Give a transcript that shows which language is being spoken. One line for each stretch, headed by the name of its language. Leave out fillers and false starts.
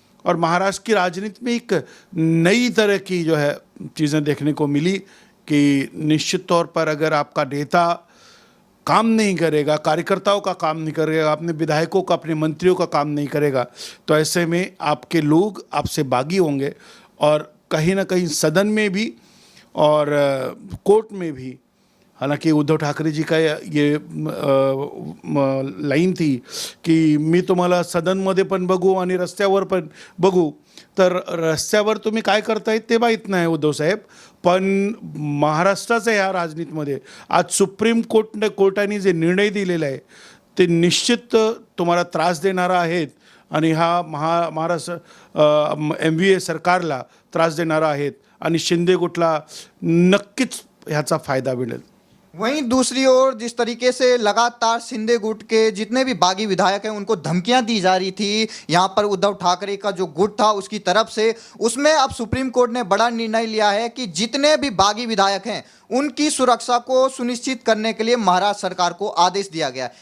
Hindi: और महाराष्ट्र की राजनीति में एक नई तरह की जो है चीज़ें देखने को मिली कि निश्चित तौर पर अगर आपका नेता काम नहीं करेगा, कार्यकर्ताओं का काम नहीं करेगा, अपने विधायकों का, अपने मंत्रियों का काम नहीं करेगा, तो ऐसे में आपके लोग आपसे बागी होंगे। और कहीं ना कहीं सदन में भी और कोर्ट में भी, हालांकि उद्धव ठाकरे जी का ये लाईन थी की
Marathi: मी तुम्हाला सदनमध्ये पण बघू आणि रस्त्यावर पण बघू, तर रस्त्यावर तुम्ही काय करताय ते माहीत नाही उद्धव साहेब, पण महाराष्ट्राच्या ह्या राजनीतीमध्ये आज सुप्रीम कोर्टाने जे निर्णय दिलेला आहे ते निश्चित तुम्हाला त्रास देणारा आहेत आणि हा महाराष्ट्र एमवीए सरकारला त्रास देणारा आहेत आणि शिंदे गुटला नक्कीच ह्याचा फायदा मिळेल।
Hindi: वहीं दूसरी ओर जिस तरीके से लगातार शिंदे गुट के जितने भी बागी विधायक हैं उनको धमकियां दी जा रही थी यहाँ पर उद्धव ठाकरे का जो गुट था उसकी तरफ से, उसमें अब सुप्रीम कोर्ट ने बड़ा निर्णय लिया है कि जितने भी बागी विधायक हैं उनकी सुरक्षा को सुनिश्चित करने के लिए महाराष्ट्र सरकार को आदेश दिया गया।